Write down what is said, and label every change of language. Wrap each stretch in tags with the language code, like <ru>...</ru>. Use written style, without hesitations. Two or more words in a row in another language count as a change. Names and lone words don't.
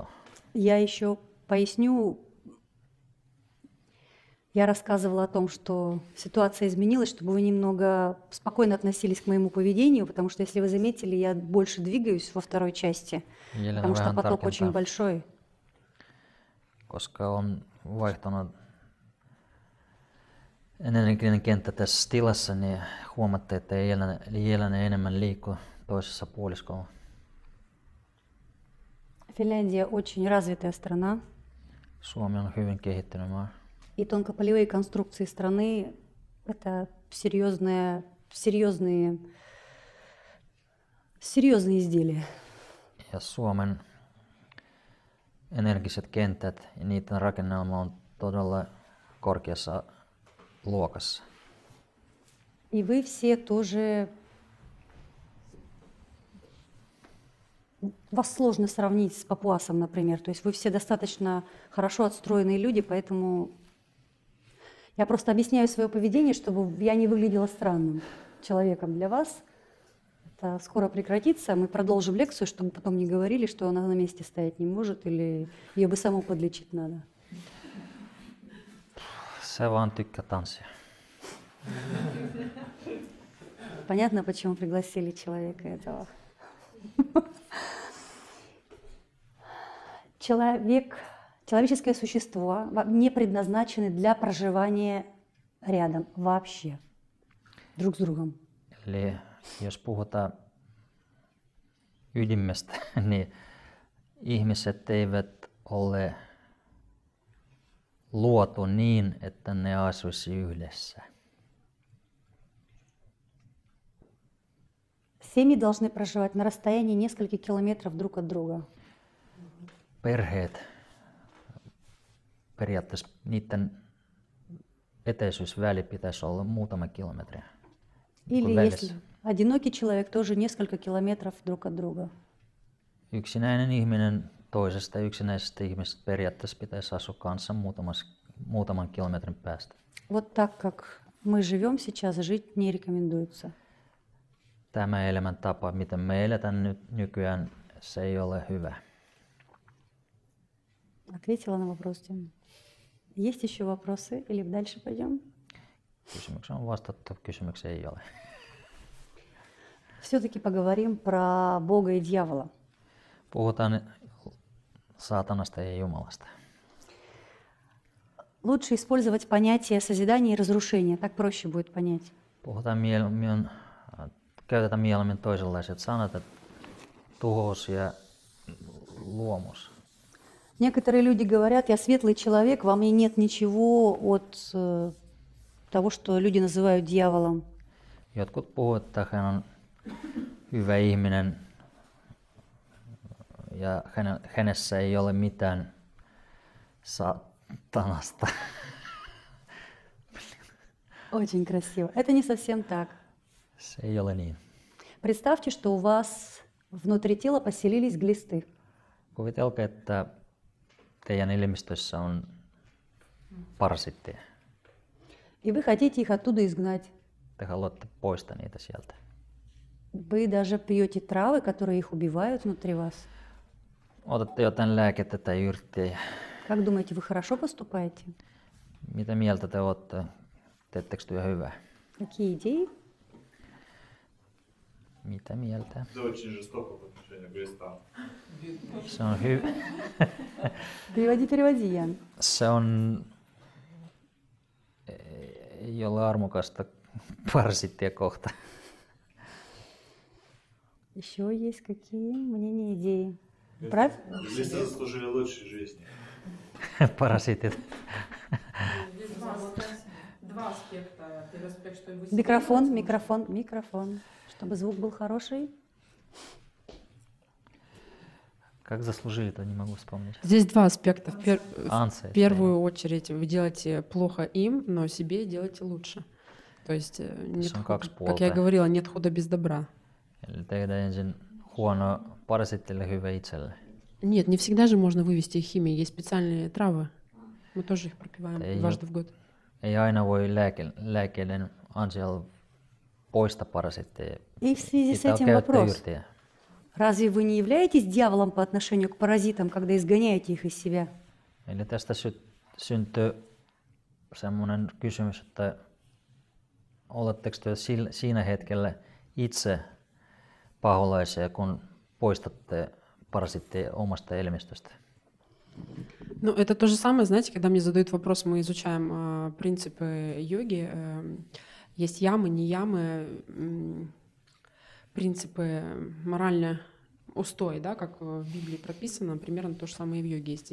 <ru>Я еще поясню. Я рассказывала о том, что ситуация изменилась, чтобы вы немного спокойно относились к моему поведению, потому что, если вы заметили, я больше двигаюсь во второй части, потому что поток очень большой.</ru> <fi>Koska on vaihtunut energinen kenttä tässä tilassa, niin huomatte, että Jelena enemmän liikkuu toisessa puoliskolla.</fi> <ru>Финляндия очень развитая страна.</ru> <fi>Suomi on hyvin kehittynyt maa.</fi> <ru>И тонкополевые конструкции страны – это серьезные изделия.</ru> <fi>Ja Suomen energiset kentät ja niiden rakennelma on todella korkeassa luokassa.</fi> <ru>И вы все тоже… Вас сложно сравнить с папуасом, например. То есть вы все достаточно хорошо отстроенные люди, поэтому я просто объясняю свое поведение, чтобы я не выглядела странным человеком для вас. Это скоро прекратится. Мы продолжим лекцию, чтобы потом не говорили, что она на месте стоять не может или ее бы саму подлечить надо.</ru> <fi>Se vaan tykkää tanssia.</fi> <ru>Понятно, почему пригласили человека этого. Человеческое существо не предназначены для проживания рядом вообще, друг с другом.</ru> <fi>Eli jos puhutaan ydimestä, niin ihmiset eivät ole luotu niin, että ne asuisi yhdessä.</fi> <ru>Семьи должны проживать на расстоянии нескольких километров друг от друга.</ru> <fi>Perheet, periaatteessa niiden etäisyysväli pitäisi olla muutama kilometriä.</fi> <ru>Или если одинокий человек, тоже несколько километров друг от друга.</ru> <fi>Yksinäinen ihminen toisesta yksinäisestä ihmisestä periaatteessa pitäisi asua kanssa muutaman kilometrin päästä.</fi> <ru>Вот так как мы живем сейчас, жить не рекомендуется.</ru> <fi>Tämä elämäntapa, miten me eletään nyt nykyään, se ei ole hyvä.</fi> <ru>Ответила на вопрос, Тим. Есть еще вопросы или дальше пойдем?</ru> <fi>Kysymykseen on vastattu, kysymykseen ei ole.</fi> <ru>Все-таки поговорим про Бога и дьявола.</ru> <fi>Puhutaan saatanasta ja Jumalasta.</fi> <ru>Лучше использовать понятие созидания и разрушения, так проще будет понять.</ru> <fi>Käytetään mieluummin toisenlaiset sanat, että tuhous ja luomus.</fi> <ru>Некоторые люди говорят, я светлый человек, во мне нет ничего от того, что люди называют дьяволом.</ru> <fi>Jotkut puhuvat, että hän on hyvä ihminen ja hänessä ei ole mitään saatanasta.</fi> <ru>Очень красиво. Это не совсем так.</ru> <fi>Se ei ole niin.</fi> <ru>Представьте, что у вас внутри тела поселились глисты.</ru> <fi>Kuvitelkaa, että teidän elimistössä on parasitteja.</fi> <ru>И вы хотите их оттуда изгнать.</ru> <fi>Te haluatte poistaa niitä sieltä.</fi> <ru>Вы даже пьете травы, которые их убивают внутри вас.</ru> <fi>Otatte jotain lääkettä tai yrttejä.</fi> <ru>Как думаете, вы хорошо поступаете?</ru> <fi>Mitä mieltä te olette? Teettekö työ hyvää?</fi> <ru>Какие идеи?</ru> <fi>Mitä mieltä?</fi> <ru>Это очень жестоко по отношению к глистам.</ru> <fi>Se on hyvä.</fi> <ru>Переводи, Ян.</ru> <fi>Se on ei ole armokasta parasittia kohta.</fi> <ru>Еще есть какие мнения, идеи? Правильно? Глисты заслужили лучшей жизни.</ru> <fi>Parasitit.</fi> <ru>Два аспекта. Первый аспект, что вы Микрофон. Чтобы звук был хороший. Как заслужили-то, не могу вспомнить. Здесь два аспекта. Анса, В первую очередь вы делаете плохо им, но себе делаете лучше. То есть, нет</ru> <fi>on</fi> <ru>худа,</ru> <fi>kaksi</fi> <ru>как</ru> <fi>puolta.</fi> <ru>я говорила, нет худа без добра.</ru> <fi>Eli tehdään ensin huono parasitille, hyvä itselle.</fi> <ru>Нет, не всегда же можно вывести их химией. Есть специальные травы. Мы тоже их пропиваем</ru> <fi>Ei</fi> <ru>дважды в год.</ru> <fi>Ei aina voi lääkkeiden ansiolla poistaa parasitteja.</fi> <ru>И в связи с</ru> <fi>Pitää</fi> <ru>этим</ru> <fi>käyttää</fi> <ru>вопрос.</ru> <fi>yrttejä.</fi> <ru>Разве вы не являетесь дьяволом по отношению к паразитам, когда изгоняете их из себя?</ru> <fi>Eli tästä syntyy semmoinen kysymys, että oletteko te siinä hetkellä itse paholaisia, kun poistatte parasitteja omasta elimistöstä?</fi> <ru>Ну, это то же самое, знаете, когда мне задают вопрос, мы изучаем принципы йоги, есть ямы, не ямы, принципы морально устой, да, как в Библии прописано, примерно то же самое и в йоге есть.</ru>